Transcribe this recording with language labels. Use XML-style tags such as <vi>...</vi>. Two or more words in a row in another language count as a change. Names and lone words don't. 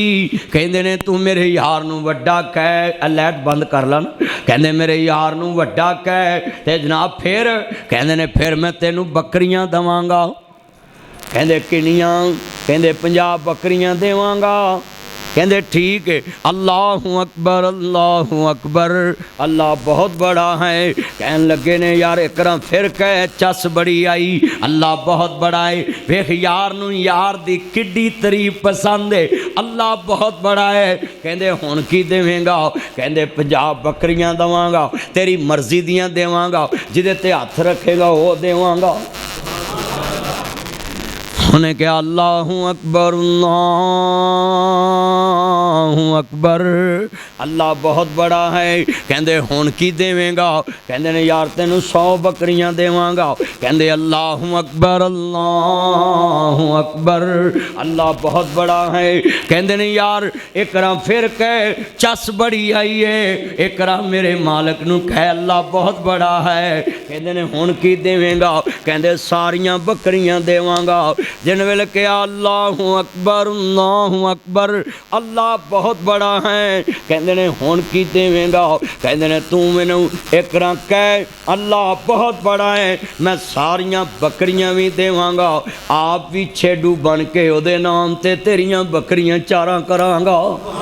<pa>کہندے نے تُوں میرے یار نوں وڈا کہہ. لائٹ بند کر لا نا. کہندے میرے یار نوں وڈا کہہ، تے جناب فیر کہندے نے فیر میں تینوں بکریاں دواں گا. کہندے کنیاں؟ کہندے 50 بکریاں دیواں گا. کہندے ٹھیک ہے.</pa> <ar>الله أكبر الله أكبر.</ar> <ur>اللہ بہت بڑا ہے.</ur> <pa>کہن لگے نے یار ایک بار فیر کہہ، چس بڑی آئی.</pa> <ur>اللہ بہت بڑا ہے.</ur> <pa>ویکھ یار نوں یار دی کڈی تعریف پسند ہے.</pa> <ur>اللہ بہت بڑا ہے.</ur> <pa>کہندے ہُن کی دیویں گا? کہندے 50 بکریاں دیواں گا، تیری مرضی دیاں دیواں گا، جیدے تے ہتھ رکھیں گا وہ دیواں گا.</pa> <ur>انہیں کیا</ur> <ar>الله أكبر الله أكبر.</ar> <ur>اللہ بہت بڑا ہے.</ur> <pa>کہندے ہُن کی دیویں گا? کہندے نے یار تینوں 100 بکریاں دیواں گا.</pa> <ar>کہندے الله أكبر الله أكبر.</ar> <ur>اللہ بہت بڑا ہے.</ur> <pa>کہندے نے یار ایک بار فیر کہہ، چس بڑی آئی ہے. ایک بار میرے مالک نوں کہہ,</pa> <ur>اللہ بہت بڑا ہے.</ur> <pa>کہندے نے ہُن کی دیویں گا? کہندے ساریاں بکریاں دیواں گا. جِن ویلے کہیا</pa> <ar>الله أكبر الله أكبر,</ar> <ur>اللہ بہت بڑا ہے.</ur> <pa>کہندے نے ہُن کی دیویں گا? کہندے نے تُوں مینوں ایک بار کہہ</pa> <ur>اللہ بہت بڑا ہے,</ur> <pa>میں ساریاں بکریاں وی دیواں گا، آپ وی چھیڑو بن کے اوہدے نام تے تیریاں بکریاں چارا کراں گا.</pa>